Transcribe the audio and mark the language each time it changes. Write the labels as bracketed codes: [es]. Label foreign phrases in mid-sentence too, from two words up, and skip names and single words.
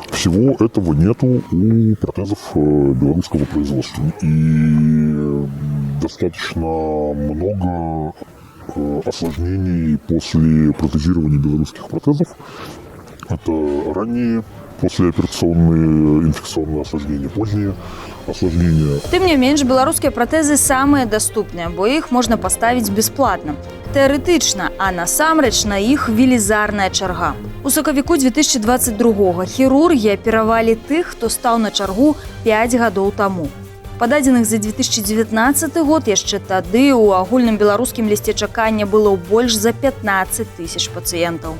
[ru] Всего этого нету у протезов белорусского производства. И достаточно много осложнений после протезирования белорусских протезов. Это ранние послеоперационные инфекционные осложнения, поздние осложнения. [be] Тым не менш, беларускія пратэзы самыя даступныя, бо іх можна паставіць бясплатна. Тэарэтычна, а насамрэч на іх велізарная чарга. У сакавіку 2022-го хірургі аперавалі тых, хто стаў на чаргу 5 гадоў таму. Па дадзеных за 2019 год яшчэ тады ў агульным беларускім лісце чакання было больш за 15 тысяч пацыентаў.